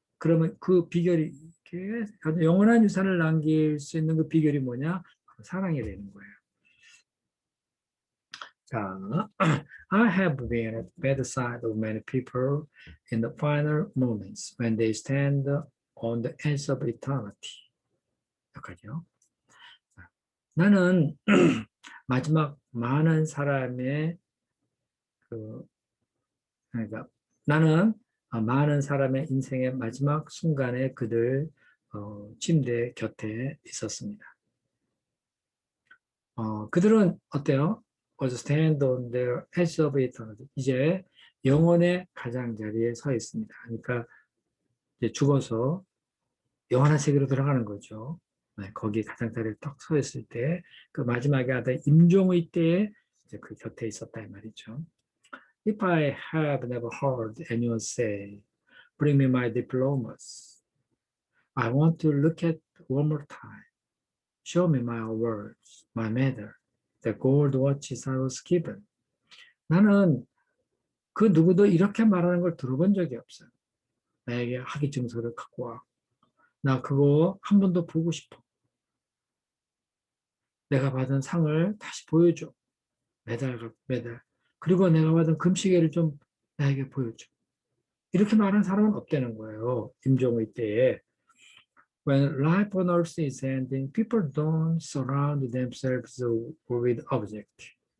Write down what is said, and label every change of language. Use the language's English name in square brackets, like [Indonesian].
[Korean] 그러면 그 비결이 영원한 유산을 남길 수 있는 그 비결이 뭐냐? 사랑이 되는 거예요. [English] 자, I have been at the bedside of many people in the final moments when they stand on the edge of eternity. [Korean] 여기까지요. 나는 마지막 많은 사람의 그러니까 나는 많은 사람의 인생의 마지막 순간에 그들 침대 곁에 있었습니다. 그들은 어때요? [English] was stand on their edge of eternity. [Korean] 이제 영혼의 가장자리에 서 있습니다. 그러니까 이제 죽어서 영원한 세계로 들어가는 거죠. 네, 거기 가장자리에 딱 서 있을 때 그 마지막에 하던 임종의 때에 이제 그 곁에 있었다 이 말이죠. [English] If I have never heard anyone say, "Bring me my diplomas," I want to look at one more time. Show me my awards, my medal, the gold watches I was given. [Korean] 나는 그 누구도 이렇게 말하는 걸 들어본 적이 없어요. 나에게 학위 증서를 갖고 와. 나 그거 한 번 더 보고 싶어. 내가 받은 상을 다시 보여줘. 메달. 그리고 내가 받은 금시계를 좀 나에게 보여줘. 이렇게 말하는 사람은 없다는 거예요. 임종의 때에. [English] When life on earth is ending, people don't surround themselves with objects.